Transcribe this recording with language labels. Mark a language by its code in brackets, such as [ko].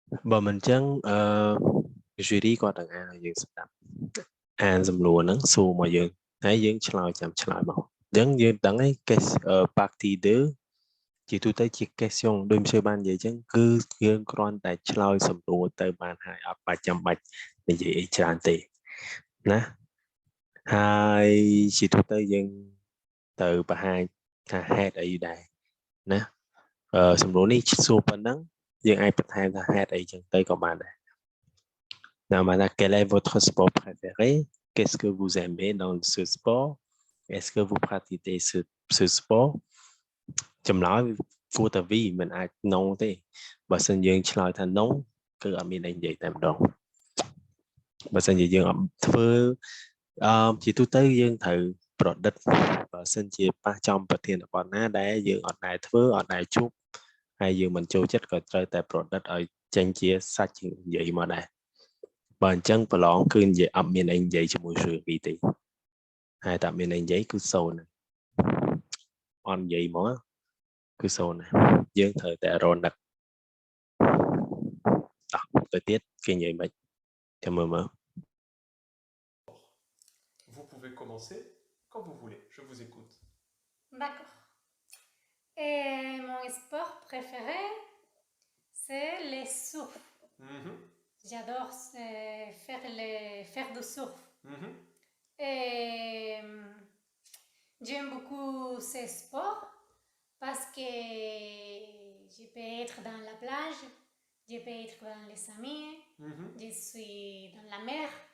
[km] បើមិនអញ្ចឹងjury គាត់នឹងអានឲ្យយើងស្ដាប់អានសំណួរហ្នឹងសួរមកយើងហើយយើងឆ្លើយចាំឆ្លើយមកអញ្ចឹងយើងដឹងហើយ partie 2ជាទូទៅជា question ដូចmonsieurបាននិយាយអញ្ចឹងគឺយើងគ្រាន់តែឆ្លើយសំណួរទៅបានហើយអត់បាច់ចាំបាច់និយាយអីច្រើនទេណា ហើយជាទូទៅយើងទៅបង្ហាញថាហេតុអីដែរណាសំណួរនេះសួរប៉ុណ្ណឹងយើងអាចបន្ថែមថាហេតុអីចឹងទៅក៏បានដែរ [fr] Maintenant, quel est votre sport préféré? Qu'est-ce que vous aimez dans ce sport? Est-ce que vous pratiquez ce sport? [km] ចម្លើយគួរតែវីមិនអាច no ទេបើសិនយើងឆ្លើយថា no គឺអត់មានអីនិយាយតែម្ដងបើសិនជាយើងអត់ធ្វើជាទូទៅយើងត្រូវប្រឌិតបើសិនជាប៉ះចំប្រធានបទណាដែលយើងអត់ដែលធ្វើអត់ដែលជួបហើយយើងមិនចូលចិត្តក៏ត្រូវតែប្រឌិតឲ្យចេញជាសាច់និយាយមកដែរ បើអញ្ចឹងប្រឡងគឺនិយាយអត់មានអីនិយាយជាមួយjuryទេហើយតែមានអីនិយាយគឺសូន្យអត់និយាយមកគឺសូន្យយើងត្រូវតែរនឹកទៅទៀតគេនិយាយមិនចាំមើលមើល [fr] Vous pouvez commencer quand vous voulez. Je vous écoute. D'accord. Et mon sport préféré, c'est le surf. J'adore faire du surf. Et j'aime beaucoup ce sport parce que je peux être dans la plage, je peux être dans les amis, je suis dans la mer.